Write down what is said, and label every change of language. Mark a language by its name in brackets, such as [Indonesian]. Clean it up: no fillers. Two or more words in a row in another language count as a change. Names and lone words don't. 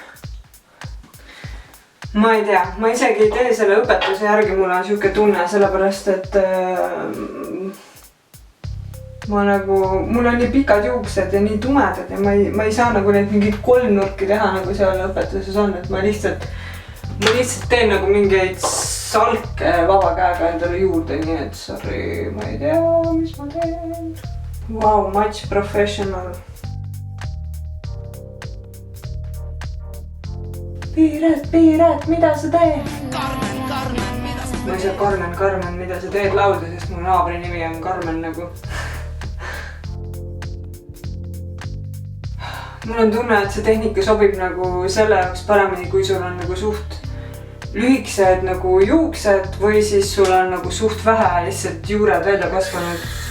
[Estonian] Ma ei tea, ma isegi ei tee selle õpetuse järgi, mul on siuke tunne, sellepärast, et mul on nii pikad juuksed ja nii tumedad ja ma ei saa nagu neid mingid kolmnurki teha, nagu seal õpetuses on, et ma lihtsalt teen nagu mingeid salke vaba käega endale juurde, nii et sorry, ma ei tea, mis ma teen. [English] Wow, much professional. [Estonian] Piiret, mida sa teed? Ma ei saa Carmen, mida sa teed lauda, sest mu naabri nimi on Carmen nagu. Mul on tunne, et see tehnika sobib nagu selle jaoks paremini, kui sul on nagu suht lühikesed nagu juuksed või siis sul on nagu suht vähe lihtsalt juured välja kasvanud.